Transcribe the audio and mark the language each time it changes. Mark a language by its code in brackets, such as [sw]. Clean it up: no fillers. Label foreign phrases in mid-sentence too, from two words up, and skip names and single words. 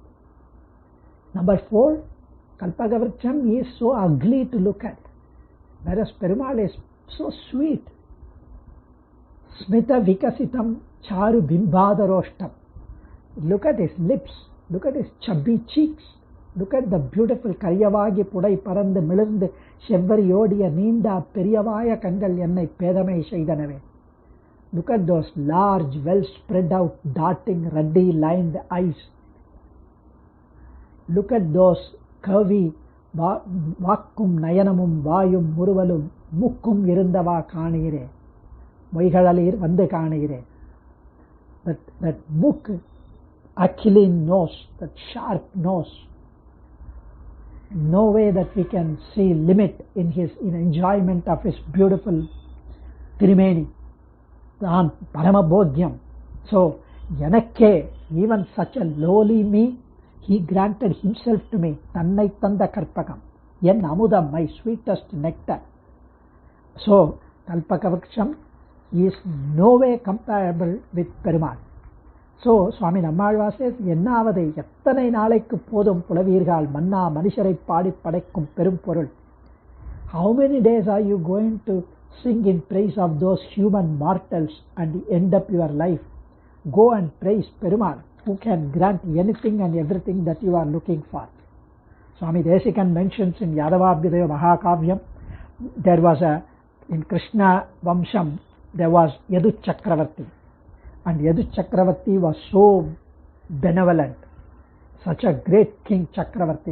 [en] Number 4, [sa] कल्पक वृक्षम् [en] is so ugly to look at, whereas Perumal is so sweet. [sa] स्मित विकसितम् चारु बिम्बाधरोष्ठम्. [en] Look at his lips, look at his chubby cheeks, look at the beautiful [ta] கரியவாகி புடை பரந்து மிளிர்ந்து செவ்வரியோடிய நீண்ட பெரியவாய கண்கள் என்னை பேதைமை செய்தனவே. [en] Look at those large, well spread out, darting, ruddy lined eyes. Look at those curvy [ta] வாக்கும் நயனமும் வாயும் முறுவலும் மூக்கும் இருந்தவா காணீரே மொய்குழலீர் வந்து காணீரே. [en] That muk, aquiline nose, that sharp nose. No way that we can see limit in enjoyment of his beautiful Tirimeni. [sa] परम भोग्यम्. [en] So, Yanakke, even such a lowly me, he granted himself to me. [ta] தன்னை தந்த கற்பகம் என் அமுதம், [en] my sweetest nectar. So, [sa] कल्पक वृक्षम् [en] is no way comparable with Perumal. So, Swami Nammalva says, [ta] என்னாவது எத்தனை நாளைக்கு போதும் புலவீர்காள் மன்னா மனிசரை பாடி படைக்கும் பெரும் பொருள். [en] How many days are you going to sing in praise of those human mortals and end up your life? Go and praise Perumal, who can grant anything and everything that you are looking for. Swami Desikan mentions in Yadavabhyudaya Mahakavyam, there was a In Krishna Vamsham, there was Yadu Chakravarti, and Yadu Chakravarti was so benevolent, such a great king Chakravarti.